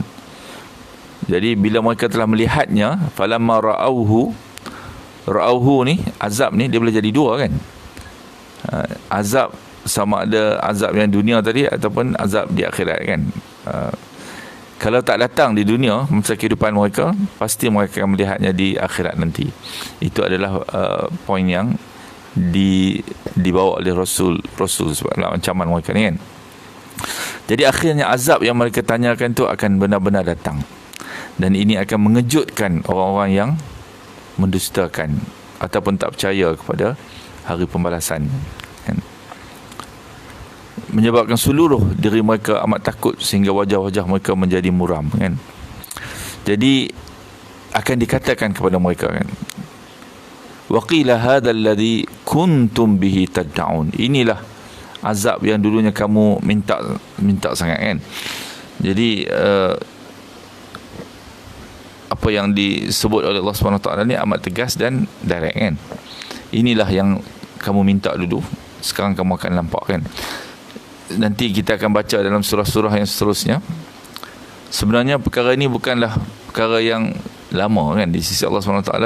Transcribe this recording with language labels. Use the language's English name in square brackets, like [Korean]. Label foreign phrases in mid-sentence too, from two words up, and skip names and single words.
[Malay] Jadi bila mereka telah melihatnya, [Arabic] فلما رأوه [Malay] ni, azab ni dia boleh jadi dua, kan. Azab sama ada azab yang dunia tadi ataupun azab di akhirat, kan. Kalau tak datang di dunia masa kehidupan mereka, pasti mereka akan melihatnya di akhirat nanti. Itu adalah poin yang dibawa oleh Rasul sebab ancaman mereka ni, kan. Jadi akhirnya azab yang mereka tanyakan tu akan benar-benar datang. Dan ini akan mengejutkan orang-orang yang mendustakan ataupun tak percaya kepada hari pembalasan, kan. Menyebabkan seluruh diri mereka amat takut sehingga wajah-wajah mereka menjadi muram, kan. Jadi akan dikatakan kepada mereka, kan, [Arabic] وقيل هذا الذي كنتم به تدعون. [Malay] Inilah azab yang dulunya kamu minta sangat, kan. Jadi apa yang disebut oleh Allah [Arabic] سبحانه وتعالى [Malay] ni amat tegas dan direct, kan. Inilah yang kamu minta dulu, sekarang kamu akan nampak, kan. Nanti kita akan baca dalam surah-surah yang seterusnya. Sebenarnya perkara ini bukanlah perkara yang lama, kan, di sisi Allah [Arabic] سبحانه وتعالى.